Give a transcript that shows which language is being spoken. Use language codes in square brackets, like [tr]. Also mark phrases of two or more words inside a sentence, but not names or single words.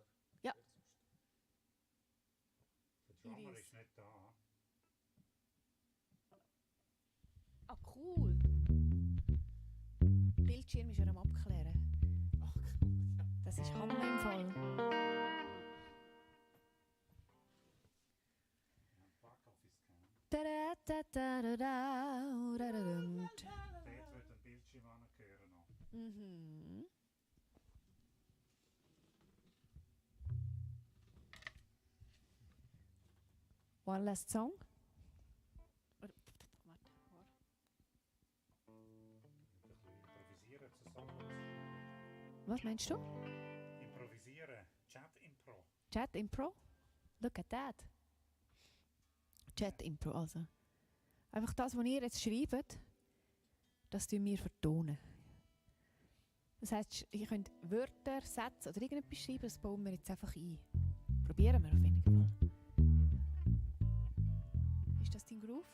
[de] Ja. Der Drummer ist nicht da. Ah, cool. Bildschirm ist ja am Abklären. Ach cool, ja. Das ist Hammer im Fall. Da-da-da-da-da-da-da-dum. Dort wird ein Bildschirm angehören noch. Mhm. [en] One last song. [de] Warte. Ein bisschen improvisieren zusammen. Was meinst du? Improvisieren. Chat-Impro. Chat Impro? [en] Look at that. Chat Impro also. [de] Einfach das, was ihr jetzt schreibt, das tun wir vertonen. Das heisst, ihr könnt Wörter, Sätze oder irgendetwas schreiben, das bauen wir jetzt einfach ein. Probieren wir auf jeden Fall. Ist das dein Groove?